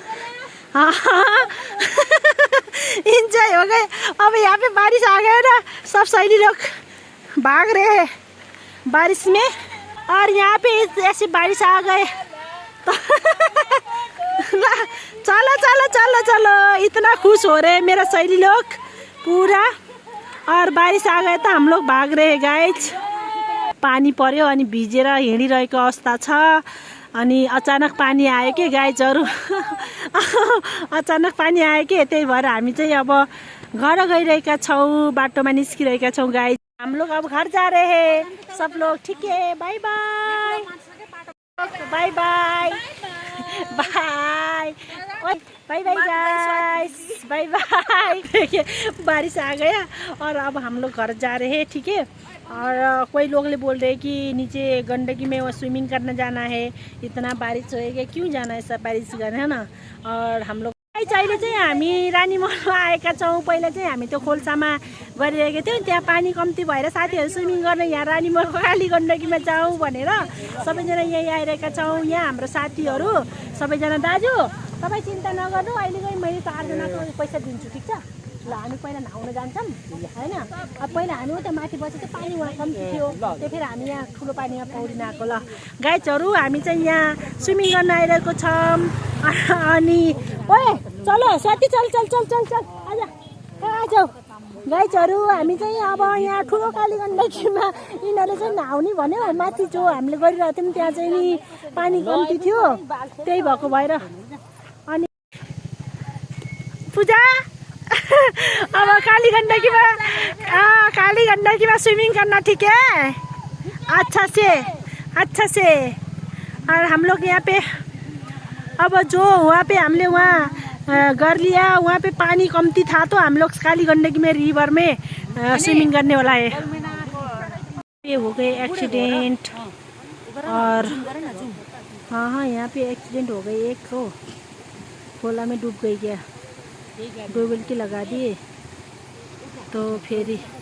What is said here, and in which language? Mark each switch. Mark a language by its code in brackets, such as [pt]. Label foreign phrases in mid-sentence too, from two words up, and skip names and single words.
[hi] एंजॉय हो गए अब यहाँ पे बारिश आ गया ना सब सहेली लोग भाग रहे हैं बारिश में और यहाँ पे ऐसी बारिश आ गए तो चलो इतना खुश हो रहे हैं मेरा सहेली लोग पूरा और बारिश आ गए तो हम लोग भाग रहे हैं गाइज [ne] पानी पर्यो अनि भिजेर हिँडिरहेको अवस्था छ अनि अचानक पानी आयो कि गाइजहरू अचानक पानी आयो कि त्यही भएर हामी चाहिँ अब घर गइरहेका छौँ बाटोमा निस्किरहेका छौँ [hi] गाइज हम लोग अब घर जा रहे हैं सब लोग ठीक है [en] bye bye bye bye bye bye bye guys bye bye [hi] बारिश आ गया और अब हम लोग घर जा रहे हैं ठीक है और कोई लोग बोल रहे हैं कि नीचे गंडकी में स्विमिंग करने जाना है इतना बारिश होएगा क्यों जाना है [ne] सब बारिश गर्ने है ना [hi] और हम लोग [ne] अहिले चाहिँ हामी रानीमहलमा आएका छौँ पहिला चाहिँ हामी त्यो खोल्सामा गरिरहेको थियौँ त्यहाँ पानी कम्ती भएर साथीहरू स्विमिङ गर्न यहाँ रानीमहलको काली गण्डकीमा जाउँ भनेर सबैजना यहीँ आइरहेका छौँ यहाँ हाम्रो साथीहरू सबैजना दाजु तपाईँ चिन्ता नगर्नु अहिले मैले 4 जनाको पैसा दिन्छु ठिक छ ल हामी पहिला नुहाउन जान्छौँ हैन अब पहिला हामी उता माथि बसेको पानी वहाँ कम्ती थियो त्यही फेरि हामी यहाँ ठुलो पानीमा पौडिन आएको ल गाइजहरू हामी चाहिँ यहाँ स्विमिङ गर्न आइरहेको छौँ अनि [hi] ओए चलो साथी चल आजा [ne] गाइजहरू हामी चाहिँ अब यहाँ ठुलो काली गण्डकीमा यिनीहरूले चाहिँ नुहाउने भन्यो माथि जो हामीले गरिरहेको थियौँ त्यहाँ चाहिँ नि पानी कम्ती थियो त्यही भएको भएर अनि [hi] पूजा अब काली गण्डकीमा स्विमिंग करना ठीक है अच्छा से और हम लोग यहाँ पे अब जो वहाँ पे हमने वहाँ कर लिया वहाँ पे पानी कमती था तो हम लोग काली गण्डकी में रिवर में स्विमिंग करने वाला है ये हो गए एक्सीडेंट और हाँ यहाँ पे एक्सीडेंट हो गई एक को खोला में डूब गई क्या डोबल की लगा दिए तो फिर